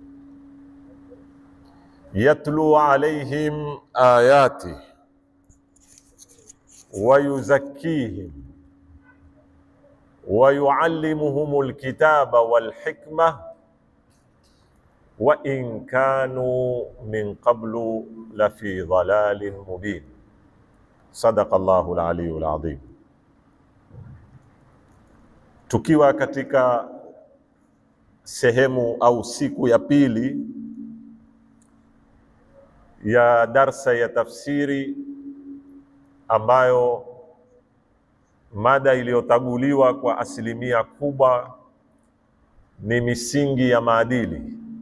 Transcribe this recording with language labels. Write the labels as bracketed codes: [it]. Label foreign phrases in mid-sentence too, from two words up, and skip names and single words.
[ar] يتلو عليهم آياته ويزكيهم ويعلمهم الكتاب والحكمة وإن كانوا من قبل لفي ضلال مبين. صدق الله العلي العظيم. [sw] Tukiwa katika sehemu au siku ya pili ya darsa ya tafsiri, ambayo mada iliyotaguliwa kwa asilimia kubwa ni misingi ya maadili.